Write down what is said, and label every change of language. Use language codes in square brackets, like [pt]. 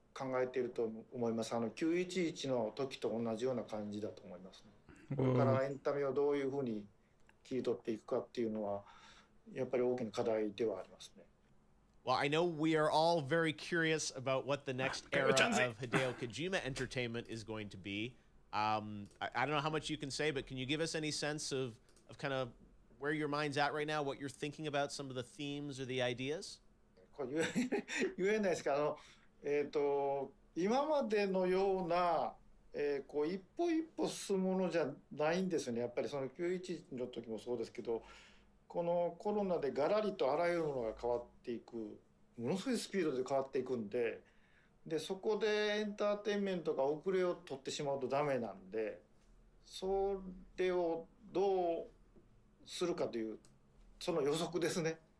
[ja] 考えていると思います。911の時と同じような感じだと思いますね。これからエンタメをどういうふうに切り取っていくかっていうのはやっぱり大きな課題ではありますね。 [en] Well, I know we are all very curious about what the next era of Hideo Kojima entertainment is going to be. I don't know how much you can say, but can you give us any sense of kind of where your mind's at right now, what you're thinking about, some of the themes or the ideas? [ja] これ言えないですけど、今までのような、こう一歩一歩進むものじゃないんですよね。やっぱりその911の時もそうですけど、このコロナでガラリとあらゆるものが変わっていく、ものすごいスピードで変わっていくんで、そこでエンターテインメントが遅れを取ってしまうとダメなんで、それをどうするかというその予測ですね。